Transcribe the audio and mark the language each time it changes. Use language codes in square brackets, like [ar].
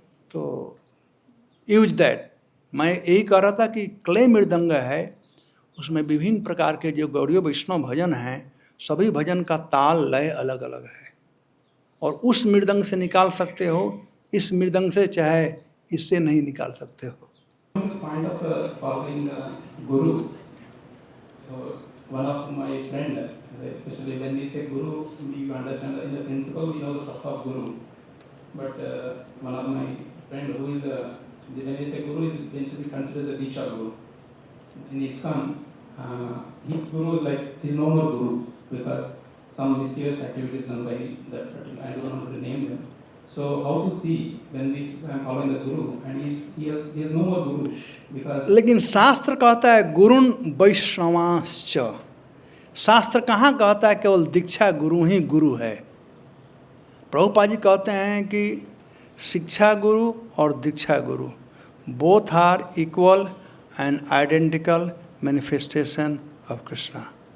[hi] तो [en] Use that. [hi] मैं यही कह रहा था कि क्ले मृदंग है, उसमें विभिन्न प्रकार के जो गौड़ीय वैष्णव भजन हैं, सभी भजन का ताल लय अलग अलग है, और उस मृदंग से निकाल सकते हो, इस मृदंग से चाहे इससे नहीं निकाल सकते हो। [en] Point of following Guru. So one of my friend, especially when we say Guru, we understand in the principle we know the tattva of Guru. But one of my friend who is when we say Guru is eventually considered the Diksha Guru. In ISKCON, his Guru is like is no more Guru because some mysterious activities done by that particular, I don't know how to name them. So how to see when we are following the Guru and he has no more Guru because. [hi] लेकिन शास्त्र कहता है गुरुन वैष्णवांश्च। शास्त्र कहाँ कहता है केवल दीक्षा गुरु ही गुरु है? प्रभुपाद जी कहते हैं कि शिक्षा गुरु और दीक्षा गुरु [en] Both are equal and identical manifestation of Krishna.